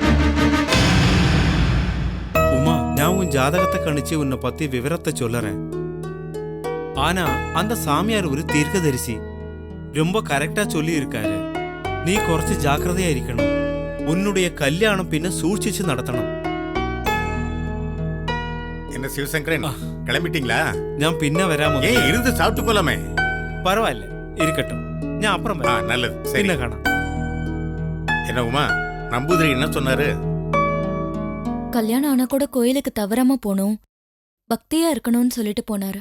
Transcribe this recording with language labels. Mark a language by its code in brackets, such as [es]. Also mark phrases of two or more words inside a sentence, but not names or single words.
[ta] உமா, நான் உன் ஜாதகத்தை கணிச்சு உன்னை பத்தி விவரத்தை சொல்லறேன். ஆனா அந்த சாமியார் ஒரு தீர்க்கதரிசி. ரொம்ப கரெக்டா சொல்லி இருக்காரு. நீ കുറച്ച് ஜாக்கிரதையா இருக்கணும். உன்னுடைய கல்யாணம் பின்ன சூழ்ச்சிச்சு நடத்தணும். என்ன சிவசங்கரன், கிளம்பிட்டீங்களா? [ml] ഞാൻ പിന്നെ വരാമോ? [ta] ஏன் இருந்து சாப்பிட்டு போலாமே. பரவாயில்ல, இருக்கட்டும். ഞാൻ அப்புறம் വരാം. நல்லது, சரி. [ml] പിന്നെ കാണാം. [ta] என்ன உமா, நம்பூதிரி என்ன சொன்னாரு? கல்யாணம் ஆனா கூட கோயிலுக்கு தவறாம போகணும், பக்தியா இருக்கணும்னு சொல்லிட்டு போனாரு.